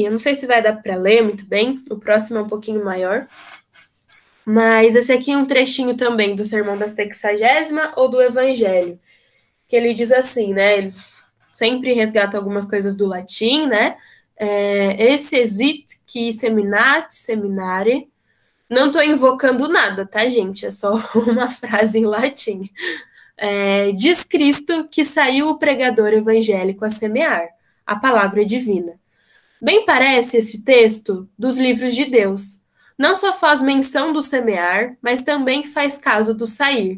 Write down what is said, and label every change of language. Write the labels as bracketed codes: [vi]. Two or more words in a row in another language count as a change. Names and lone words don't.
[pt] Eu não sei se vai dar para ler muito bem. O próximo é um pouquinho maior. Mas esse aqui é um trechinho também do Sermão da 60ª ou do Evangelho. Que ele diz assim, né? Ele sempre resgata algumas coisas do latim, né? [la] Esse exit qui seminat seminare. [pt] Não estou invocando nada, tá, gente? É só uma frase em latim. Diz Cristo que saiu o pregador evangélico a semear a palavra divina. Bem parece esse texto dos livros de Deus. Não só faz menção do semear, mas também faz caso do sair.